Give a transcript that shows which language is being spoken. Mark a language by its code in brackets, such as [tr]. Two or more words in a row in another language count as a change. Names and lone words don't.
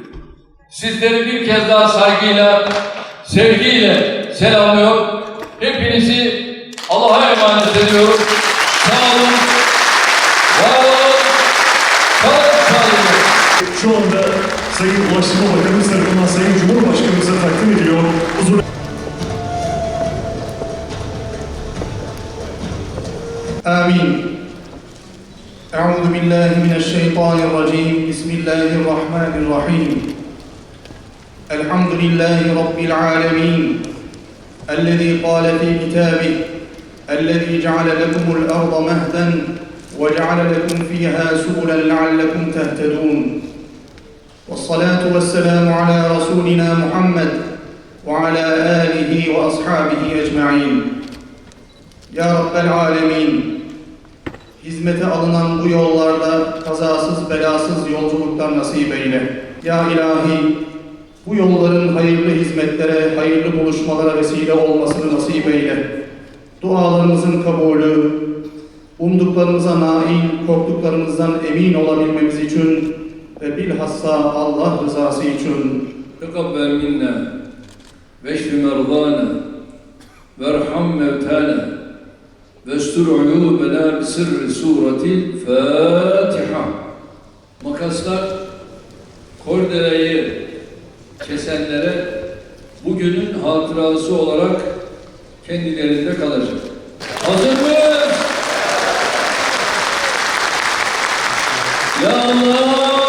[tr] Sizleri bir kez daha saygıyla, sevgiyle selamlıyor. Hepinizi Allah'a emanet ediyorum. Sağ olun, var olun, kalın sağlıklı. Şu anda Sayın Ulaştırma Bakanımız tarafından Sayın Cumhurbaşkanımıza takdim ediliyor. Huzur... [ar] آمين. أعوذ بالله من الشيطان الرجيم. بسم الله الرحمن الرحيم. الحمد لله رب العالمين الذي قال في كتابه الذي جعل لكم الأرض مهدا وجعل لكم فيها سبلا لعلكم تهتدون. والصلاة والسلام على رسولنا محمد وعلى آله وأصحابه أجمعين. يا رب العالمين, [tr] hizmete alınan bu yollarda kazasız belasız yolculuklar nasip eyle. [ar] يا إلهي, [tr] bu yolların hayırlı hizmetlere, hayırlı buluşmalara vesile olmasını nasip eyle. Dualarımızın kabulü, umduklarımıza nail, korktuklarımızdan emin olabilmemiz için ve bilhassa Allah rızası için. [ar] تقبل منا واشف مرضانا وارحم موتانا واستر عيوبنا بسر سورة الفاتحة. [tr] Makaslar kordelayı kesenlere bugünün hatırası olarak kendilerinde kalacak. Hazır mıyız? [ar] يا الله!